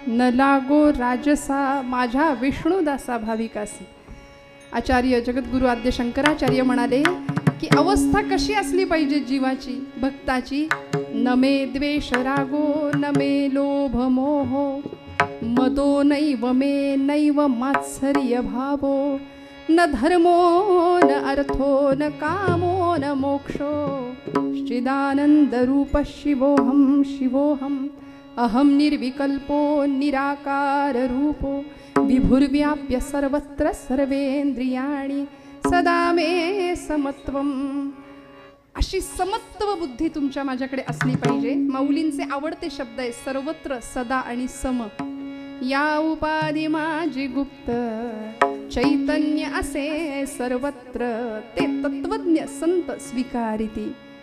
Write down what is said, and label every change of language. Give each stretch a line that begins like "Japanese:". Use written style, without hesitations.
Marathi: लागो राजसा माझ्या विष्णुदासा भाविकासी. आचार्य जगद्गुरु आद्य शंकराचार्य म्हणाले की अवस्था कशी असली पाहिजे जीवाची भक्ताची.
Sanskrit: न मे द्वेष रागो न मे लोभ मोह मदो नैव मे नैव मात्सर्य भावो न धर्मो न अर्थो न कामो न मोक्षो चिदानंद रूप शिवोहम शिवोहम अहम निर्विकल्पो निराकार रूपो विभुर्व्याप्य सर्वत्र सर्वेंद्रियाणि सदा मे समत्वम.
Marathi: अशी समत्व बुद्धी तुमच्या माझ्याकडे असली पाहिजे. माऊलींचे आवडते शब्द आहे सर्वत्र सदा आणि सम. या उपाधी माझी गुप्त चैतन्य असे सर्वत्र ते तत्वज्ञ संत स्वीकारिती.